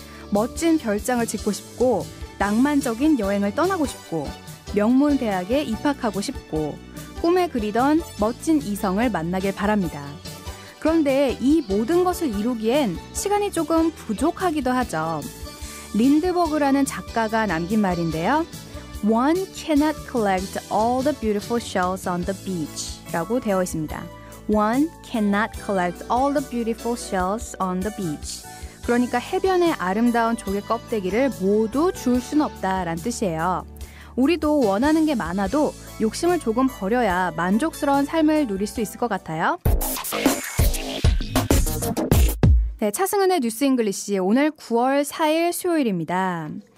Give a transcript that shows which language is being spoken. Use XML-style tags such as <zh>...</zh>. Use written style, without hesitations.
<ko>멋진 별장을 짓고 싶고 낭만적인 여행을 떠나고 싶고 명문 대학에 입학하고 싶고 꿈에 그리던 멋진 이성을 만나길 바랍니다. 그런데 이 모든 것을 이루기엔 시간이 조금 부족하기도 하죠. 린드버그라는 작가가 남긴 말인데요.</ko> <en>One cannot collect all the beautiful shells on the beach</en> <ko>라고 되어 있습니다.</ko> <en>One cannot collect all the beautiful shells on the beach.</en> <ko>그러니까 해변의 아름다운 조개 껍데기를 모두 줄 수는 없다라는 뜻이에요. 우리도 원하는 게 많아도 욕심을 조금 버려야 만족스러운 삶을 누릴 수 있을 것 같아요. 네, 차승은의 뉴스 잉글리시 오늘 9월 4일 수요일입니다.</ko>